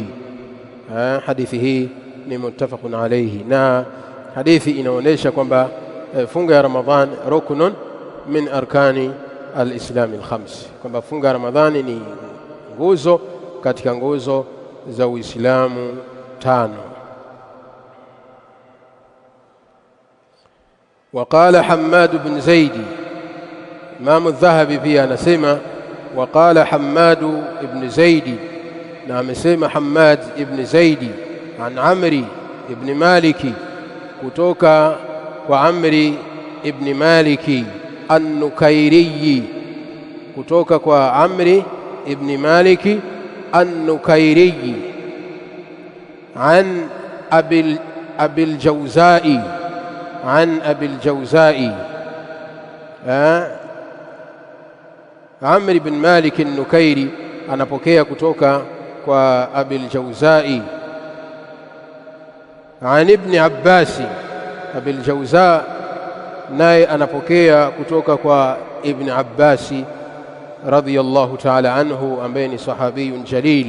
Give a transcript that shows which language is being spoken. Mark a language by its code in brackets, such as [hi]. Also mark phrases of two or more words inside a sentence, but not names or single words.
[sw] Hadithi hii ni [ar] متفق عليه, [sw] na hadithi inaonyesha kwamba funga ya Ramadhan [ar] ركن من أركان الإسلام الخمس, [sw] kwamba funga ya Ramadhani ni nguzo katika nguzo za Uislamu tano. [ar] وقال حماد بن زيد، إمام الذهبي [sw] pia anasema [ar] وقال حماد بن زيد، [sw] na amesema Hammad ibn Zaidi an Amri ibn Maliki, kutoka kwa Amri ibn Maliki an-Nukairi, kutoka kwa Amri ibn Maliki an-Nukairi an Abil Jawzai, an Abil Jawzai. Amr ibn Malik an-Nukairi anapokea kutoka kwa Abil Jawzai an Ibn Abbas. Abil Jawza naye anapokea kutoka kwa Ibn Abbas [ar] رضي الله تعالى عنه, [sw] ambaye ni [ar] صحابي جليل.